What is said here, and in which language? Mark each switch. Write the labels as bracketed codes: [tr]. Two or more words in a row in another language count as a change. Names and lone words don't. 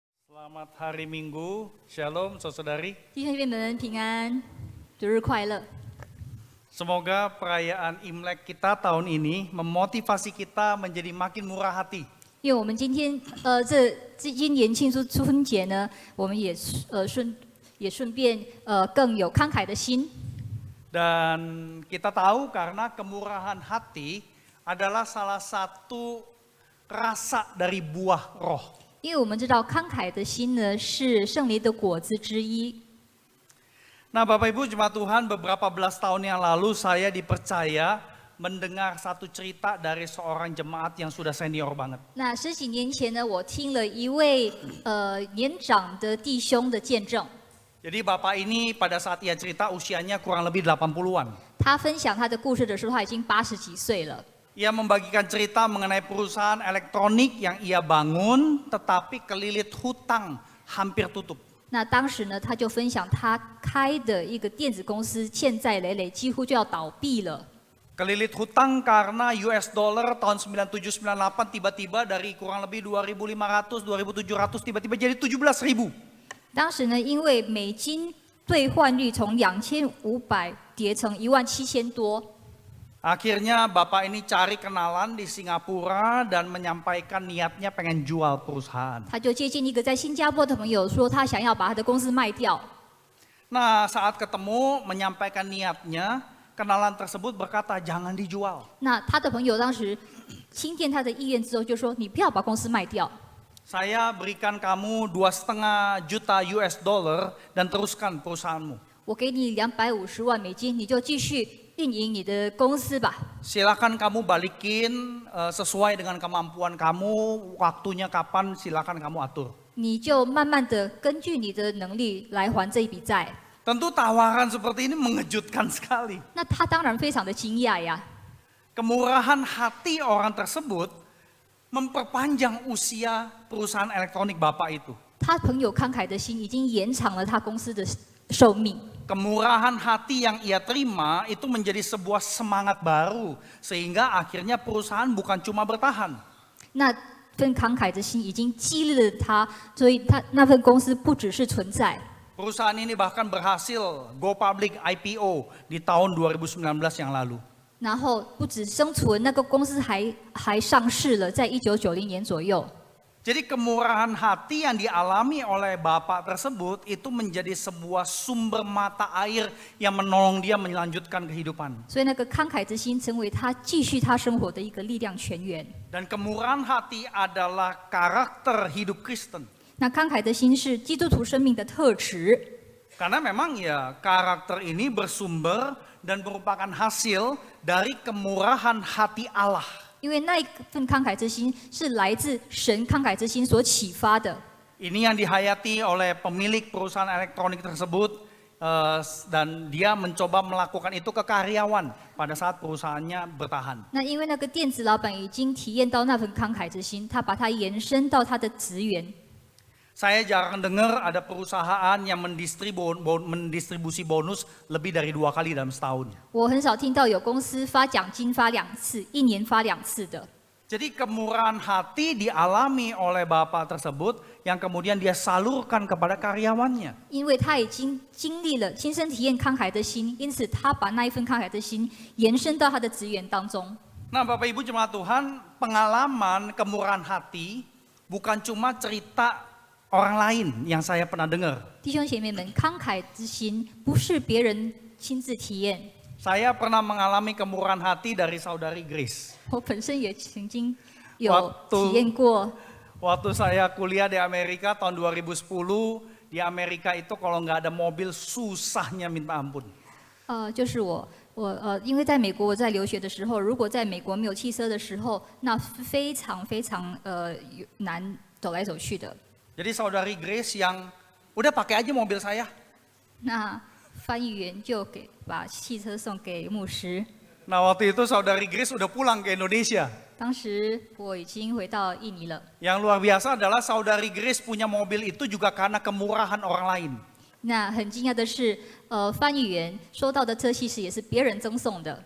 [id] Selamat hari Minggu, Shalom saudari. [zh] 弟兄姐妹们平安，主日快乐。 [id] Semoga perayaan Imlek kita tahun ini memotivasi kita menjadi makin murah hati. [zh] 因为我们今天今年庆祝春节呢，我们也顺便更有慷慨的心。 [id] Dan kita tahu karena kemurahan hati adalah salah satu rasa dari buah roh. [zh] 因为我们知道慷慨的心呢是圣灵的果子之一。 [id] Nah Bapak Ibu Jemaat Tuhan, beberapa belas tahun yang lalu saya dipercaya mendengar satu cerita dari seorang jemaat yang sudah senior banget. [zh] 那十几年前呢，我听了一位年长的弟兄的见证。 [id] Jadi Bapak ini pada saat ia cerita usianya kurang lebih 80-an. [zh] 他分享他的故事的时候，他已经80几岁了。 [id] Ia membagikan cerita mengenai perusahaan elektronik yang ia bangun tetapi kelilit hutang hampir tutup. [zh] 那当时呢，他就分享他开的一个电子公司欠债累累，几乎就要倒闭了。 [id] Kelilit hutang karena [en] US dollar [id] tahun 9798 tiba-tiba dari kurang lebih 2.500, 2.700 tiba-tiba jadi 17.000. [zh] 当时呢，因为美金兑换率从2500跌成17000多。 [id] Akhirnya Bapak ini cari kenalan di Singapura dan menyampaikan niatnya pengen jual perusahaan. [zh] 他就接近一个在新加坡的朋友，说他想要把他的公司卖掉。 [id] Nah saat ketemu menyampaikan niatnya, kenalan tersebut berkata jangan dijual. [zh] 那他的朋友当时听见他的意愿之后，就说：“你不要把公司卖掉， [id] Saya berikan kamu 2,5 juta [en] US dollar [id] dan teruskan perusahaanmu. [zh] 我给你250万美金，你就继续运营你的公司吧。 [id] Silakan kamu balikin sesuai dengan kemampuan kamu, waktunya kapan silakan kamu atur. [zh] 你就慢慢的根据你的能力来还这一笔债。” [id] Tentu tawaran seperti ini mengejutkan sekali. [zh] 那他当然非常的惊讶呀。 [id] Kemurahan hati orang tersebut memperpanjang usia perusahaan elektronik Bapak itu. [zh] 他朋友慷慨的心已经延长了他公司的寿命。 [id] Kemurahan hati yang ia terima itu menjadi sebuah semangat baru sehingga akhirnya perusahaan bukan cuma bertahan. [zh] 那份慷慨的心已经激励了他，所以他那份公司不只是存在。 [id] Perusahaan ini bahkan berhasil [en] go public [id] IPO di tahun 2019 yang lalu. [zh] 然后不止生存，那个公司还上市了，在1990年左右。 [id] Jadi kemurahan hati yang dialami oleh Bapak tersebut itu menjadi sebuah sumber mata air yang menolong dia melanjutkan kehidupan. [zh] 所以那个慷慨之心成为他继续他生活的一个力量泉源。 [id] Dan kemurahan hati adalah karakter hidup Kristen. [zh] 那慷慨的心是基督徒生命的特质。 [id] Karena memang ya karakter ini bersumber dan merupakan hasil dari kemurahan hati Allah. [zh] 因为那一份慷慨之心是来自神慷慨之心所启发的。 [id] Ini yang dihayati oleh pemilik perusahaan elektronik tersebut dan dia mencoba melakukan itu ke karyawan pada saat perusahaannya bertahan. [zh] 那因为那个电子老板已经体验到那份慷慨之心，他把它延伸到他的职员。 [id] Saya jarang dengar ada perusahaan yang mendistribusi bonus lebih dari 2 kali dalam setahun. [zh] 我很少听到有公司发奖金发2次，一年发2次的。 [id] Jadi kemurahan hati dialami oleh Bapak tersebut yang kemudian dia salurkan kepada karyawannya. [zh] 因为他已经经历了亲身体验慷慨的心，因此他把那一份慷慨的心延伸到他的职员当中。 [id] Nah Bapak Ibu Jemaat Tuhan, pengalaman kemurahan hati bukan cuma cerita orang lain yang saya pernah dengar. [zh] 弟兄姐妹们，慷慨之心不是别人亲自体验， [id] Saya pernah mengalami kemurahan hati dari saudari Grace. [zh] 我本身也曾经有体验过。 [id] Waktu saya kuliah di Amerika tahun 2010, di Amerika itu kalau nggak ada mobil susahnya minta ampun. [zh] 就是我因为在美国我在留学的时候，如果在美国没有汽车的时候，那非常难走来走去的。 [id] Jadi saudari Grace yang udah pakai aja mobil saya. [zh] 那翻译员就把汽车送给牧师。 [id] Nah waktu itu saudari Grace udah pulang ke Indonesia. [zh] 当时我已经回到印尼了。 [id] Yang luar biasa adalah saudari Grace punya mobil itu juga karena kemurahan orang lain. [zh] 那很惊讶的是，翻译员收到的车其实也是别人赠送的。